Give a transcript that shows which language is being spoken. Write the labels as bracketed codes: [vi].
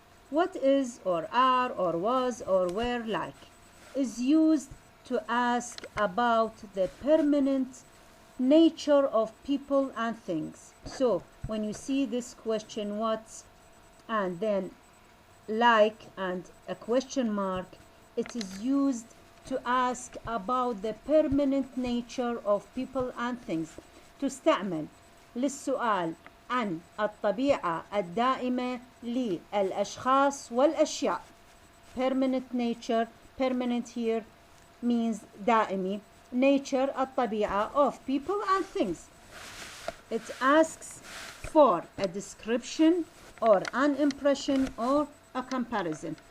[en] What is or are or was or were like is used to ask about the permanent nature of people and things. So when you see this question what and then like and a question mark, it is used to ask about the permanent nature of people and things. [ar] تستعمل للسؤال عن الطبيعة الدائمة للأشخاص والأشياء. [en] Permanent nature, permanent here means [ar] دائمي. [en] Nature [ar] الطبيعة [en] of people and things. It asks for a description or an impression or a comparison.